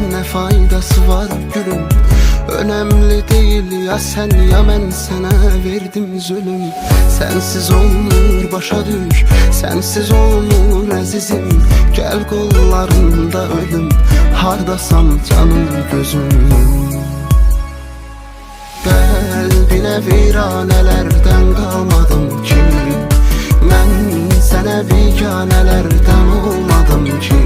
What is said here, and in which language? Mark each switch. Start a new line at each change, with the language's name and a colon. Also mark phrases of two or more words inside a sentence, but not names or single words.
Azerbaijani: faydası var gülüm?
Turkish: Önemli değil ya sen ya ben, sana verdim zulüm.
Azerbaijani: Sensiz olmur başa düş, sensiz olmur əzizim. Gel kollarında ölüm, hardasan canım gözüm. Qəlbinə viranələrdən qalmadım ki, mən sənə biganələrdən olmadım ki.